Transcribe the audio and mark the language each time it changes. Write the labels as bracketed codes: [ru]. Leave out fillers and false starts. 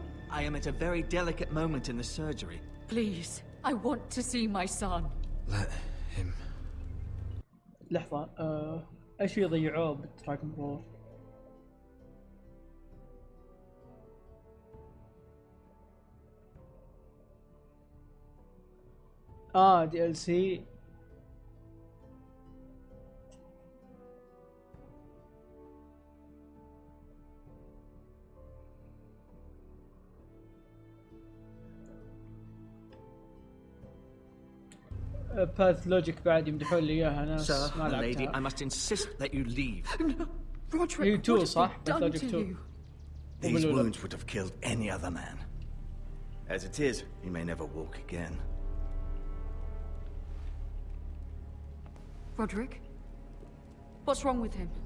[en] I am at a very delicate moment in the surgery. Please, I want to see my son. Let him. [ar] لحظة ايش يضيعوه بالدراغون بول؟ [en] DLC. [ar] باث لوجيك بعد يمدحون لي اياها ناس [en] Sir, [ar] ما [en] my lady, [ar] لعبتها. [en] I must insist that you leave. [ar] هي 2 صح؟ باث لوجيك 2. [en] These wounds would have killed any other man. As it is, he may never walk again. Roderick? What's wrong with him?